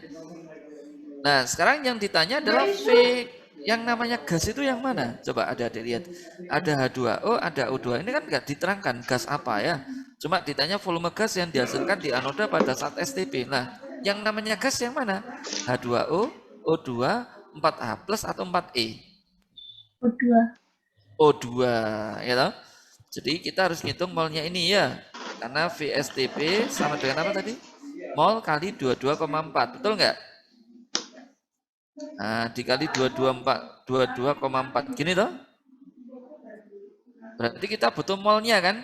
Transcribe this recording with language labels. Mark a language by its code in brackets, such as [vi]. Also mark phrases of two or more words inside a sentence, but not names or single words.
[id] Nah, sekarang yang ditanya adalah V. Yang namanya gas itu yang mana? Coba adik-adik lihat. Ada H2O, ada O2. Ini kan nggak diterangkan gas apa ya. Cuma ditanya volume gas yang dihasilkan di anoda pada saat STP. Nah, yang namanya gas yang mana? H2O, O2, 4H plus atau 4E? O2. O2, ya toh? Jadi kita harus ngitung molnya ini ya. Karena VSTP sama dengan apa tadi? Mol kali 22,4. Betul nggak? Nah, dikali 22,4. Gini toh? Berarti kita butuh molnya kan?